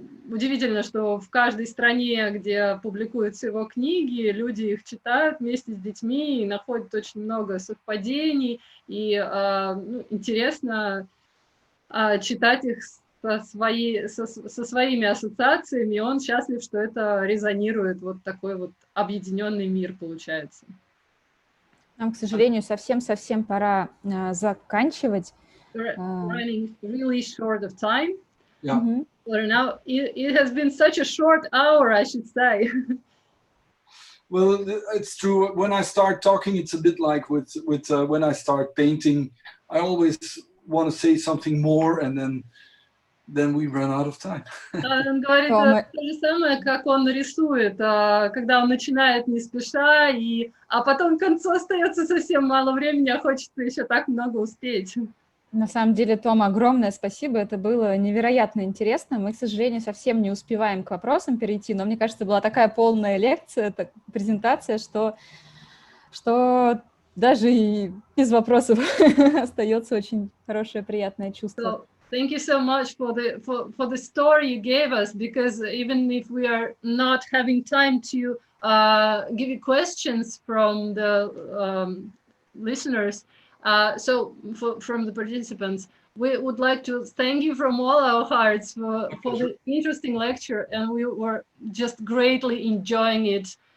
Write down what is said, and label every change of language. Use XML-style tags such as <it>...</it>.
<ru>удивительно, что в каждой стране, где публикуются его книги, люди их читают вместе с детьми и находят очень много совпадений, и интересно читать их со своими ассоциациями, и он счастлив, что это резонирует, вот такой вот объединенный мир получается. Нам, к сожалению, совсем пора заканчивать.</ru> <en>Running really short of time. Yeah. Mm-hmm. Now it has been such a short hour, I should say. Well, it's true. When I start talking, it's a bit like with when I start painting. I always want to say something more, and then we run out of time.</en> <ru>Он говорит, то же самое, как он рисует, когда он начинает не спеша, а потом к концу остается совсем мало времени, а хочется еще так много успеть. На самом деле, Том, огромное спасибо, это было невероятно интересно. Мы, к сожалению, совсем не успеваем к вопросам перейти, но мне кажется, была такая полная лекция, презентация, что даже и без вопросов остается очень хорошее, приятное чувство.</ru> <en>Thank you so much for the story you gave us, because even if we are not having time to give you questions from the listeners, from the participants, we would like to thank you from all our hearts for the interesting lecture, and we were just greatly enjoying it.</en>